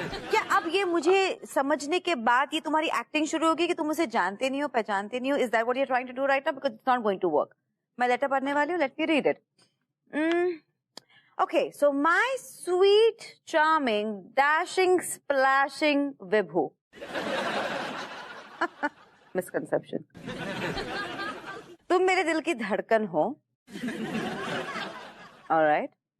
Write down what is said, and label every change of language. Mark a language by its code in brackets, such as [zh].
[hi] क्या अब ये मुझे समझने के बाद ये तुम्हारी एक्टिंग शुरू होगी कि तुम उसे जानते नहीं हो, पहचानते नहीं हो? [en] Is that what you're trying to do right now? Because it's not going to work. [hi] मैं लेटर पढ़ने वाली हूँ, [en] let me read it. Okay, so my sweet, charming, dashing, splashing Vibhu. Misconception. [hi] तुम मेरे दिल की धड़कन हो, alright?